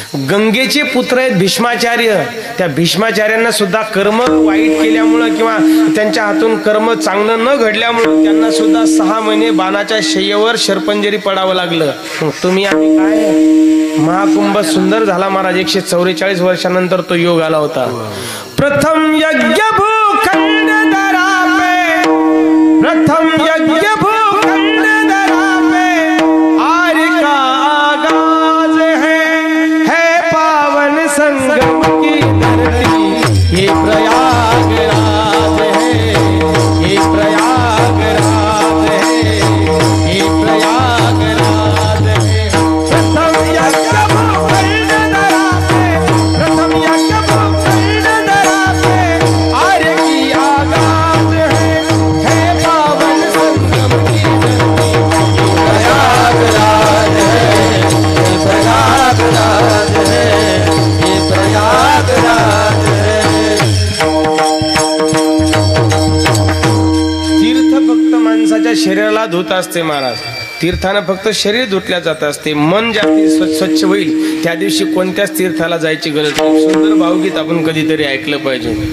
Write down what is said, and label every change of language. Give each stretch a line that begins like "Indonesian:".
Marathi: गंगेचे पुत्र आहेत भीष्माचार्य. त्या भीष्माचार्यांना सुद्धा कर्म वाईट केल्यामुळं किंवा त्यांच्या हातून कर्म चांगलं न घडल्यामुळं त्यांना सुद्धा 6 महिने बाणाच्या शय्येवर शरपंजरी पडावं लागलं. तुम्ही आम्ही काय? महाकुंभ सुंदर झाला महाराज. 144 वर्षानंतर तो योग आला होता.
Hindi: प्रथम यज्ञ भूखंड दरा पे, प्रथम यज्ञ भूखंड दरा पे, आर्य का आगाज है पावन संगम की धरती, ये प्रयागराज है, ये प्रयागराज है, ये प्रयागराज है. प्रथम यज्ञ भूखंड दरा पे, प्रथम यज्ञ भूखंड दरा पे, आर्य की आगाज है पावन संगम की धरती, ये प्रयागराज है, ये प्रयागराज है, ये प्रयागराज है.
Marathi: तीर्थ फक्त माणसाच्या शरीराला धुत असते महाराज. तीर्थानं फक्त शरीर धुतल्या जात असते. मन ज्या स्वच्छ होईल त्या दिवशी कोणत्याच तीर्थाला जायची गरज नाही. सुंदर भावगीत आपण कधीतरी ऐकलं पाहिजे.